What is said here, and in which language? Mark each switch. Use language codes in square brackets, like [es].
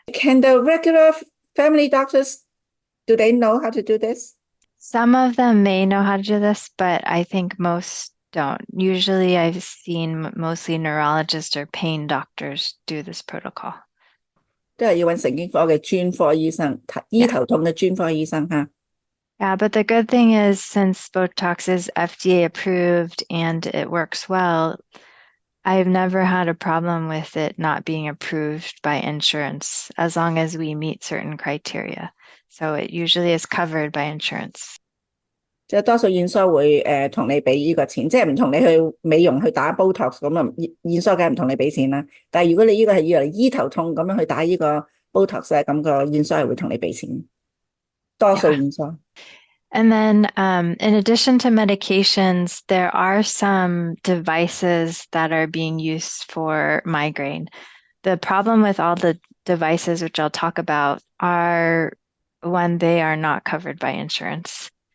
[en] Can the regular family doctors, do they know how to do this? Some of them may know how to do this, but I think most don't. Usually I've seen mostly neurologists or pain doctors do this protocol. [yue] 都係要揾神經科嘅專科醫生，醫頭痛嘅專科醫生嚇。 [en] Yeah, but the good thing is since Botox is FDA approved and it works well, I've never had a problem with it not being approved by insurance as long as we meet certain criteria. So it usually is covered by insurance. [yue] 即係多數院所會同你俾呢個錢，即係唔同你去美容去打 Botox 咁啊，院所梗係唔同你俾錢啦。但係如果你呢個係要嚟醫頭痛咁樣去打呢個 Botox 咧，咁個院所係會同你俾錢，多數院所。 [en] And then in addition to medications, there are some devices that are being used for migraine. The problem with all the devices, which I'll talk about, are when they are not covered by insurance.